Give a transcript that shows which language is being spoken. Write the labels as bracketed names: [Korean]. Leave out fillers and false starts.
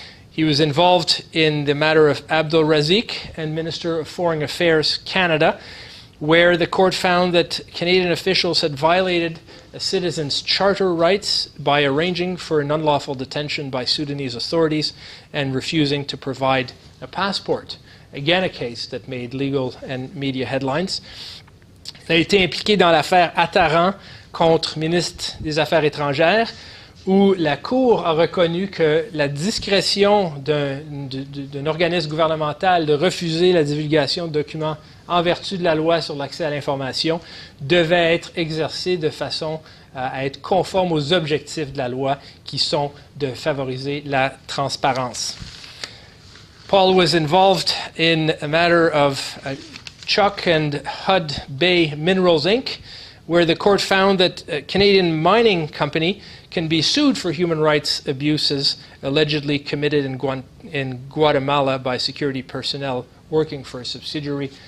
[English] He was involved in the matter of Abdul Razik and Minister of Foreign Affairs Canada, where the court found that Canadian officials had violated a citizen's charter rights by arranging for an unlawful detention by Sudanese authorities and refusing to provide a passport. Again, a case that made legal and media headlines. [French] Il a été impliqué dans l'affaire Attaran contre ministre des Affaires étrangères, où la Cour a reconnu que la discrétion d'un organisme gouvernemental de refuser la divulgation de documents en vertu de la loi sur l'accès à l'information devait être exercée de façon à être conforme aux objectifs de la loi qui sont de favoriser la transparence. [English] Paul was involved in a matter of Chuck and Hud Bay Minerals, Inc., where the court found that a Canadian mining company can be sued for human rights abuses allegedly committed in Guatemala by security personnel working for a subsidiary.